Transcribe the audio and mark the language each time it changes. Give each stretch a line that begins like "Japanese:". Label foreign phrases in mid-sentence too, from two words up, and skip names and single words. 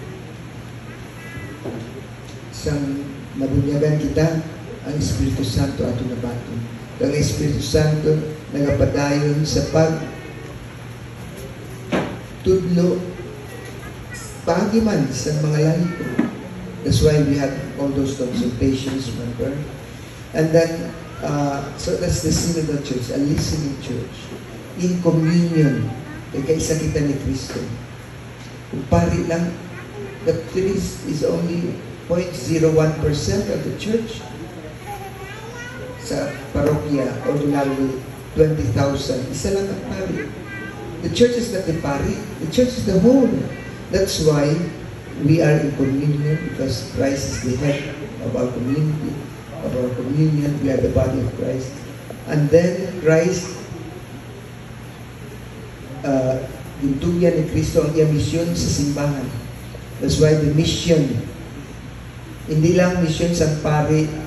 Hiligaynon: Sang nabunyagan kita, ang Espiritu Santo ato nabaton. Ang Espiritu Santo nagapadayon sa tudlo pagi man sa mga lahiko.
English: That's why we have all those consultations, remember? And then, so that's the Synodal Church, a listening church. In communion,
Hiligaynon: kaisa kita ni Kristo. Kung pari lang,
English: the priest is only 0.01% of the church.
Hiligaynon: Sa parokya, ordinarily 20,000. Isa lang ang pari.
English: The church is not the pari. The church is the whole. That's why we are in communion, because Christ is the head of our community, of our communion. We are the body of Christ. And then Christ,
Hiligaynon: gintuyan ni Kristo ang iyang misyon sa simbahan.
English: That's why the mission,
Filipino: hindi lang mission sa pari